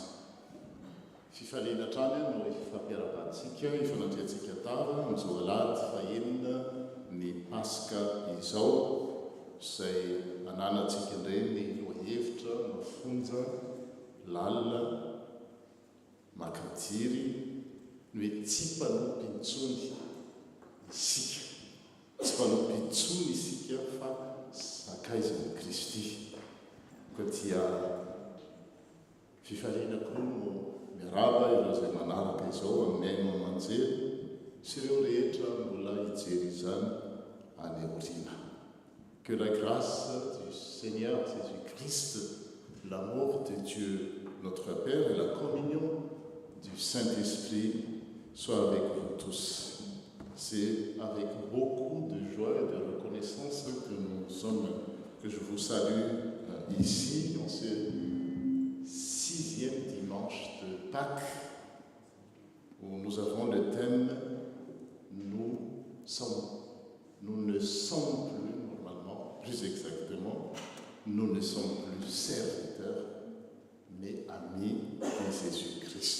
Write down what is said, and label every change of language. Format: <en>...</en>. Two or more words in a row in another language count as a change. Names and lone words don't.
<mg>Fifaliana trany no ifampiaravantsika ifanandriantsika tava amin'izao alahady fahenina ny Paska izao izay ananantsika indray ny lohahevitra mafonja lalina makadiry ny hoe tsy mpanompo intsony isika, tsy mpanompo intsony isika fa sakaizan'i Kristy. Ka dia fifaliana koa no miaraba ireo izay manaraka izao amin'ny aino aman-jery sy ireo rehetra mbola hijery izany any aoriana.</mg> <fr>Que la grâce du Seigneur Jésus-Christ, l'amour de Dieu notre Père et la communion du Saint-Esprit soit avec vous tous. C'est avec beaucoup de joie et de reconnaissance que je vous salue ici, en ce 6e dimanche de Pâques, où nous avons le thème « Nous ne sommes plus, normalement, plus exactement, nous ne sommes plus serviteurs, mais amis de Jésus-Christ ».</fr>